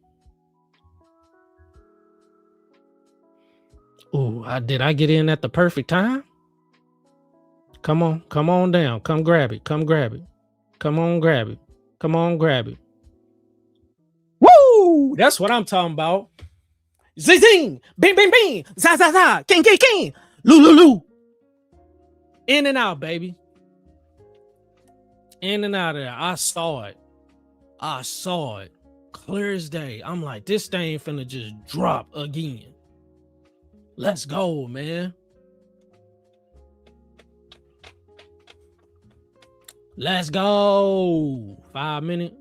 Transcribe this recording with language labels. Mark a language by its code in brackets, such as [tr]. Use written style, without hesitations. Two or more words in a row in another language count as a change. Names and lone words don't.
[en] Ooh, did I get in at the perfect time? Come on down. Come grab it. Come on, grab it. Woo! That's what I'm talking about. Zing, zing, bing, bing, bing, za, za, za, king, king, king, loo. In and out, baby. In and out of there. I saw it. Clear as day. I'm like, this thing finna just drop again. Let's go, man. Let's go. 5 minutes.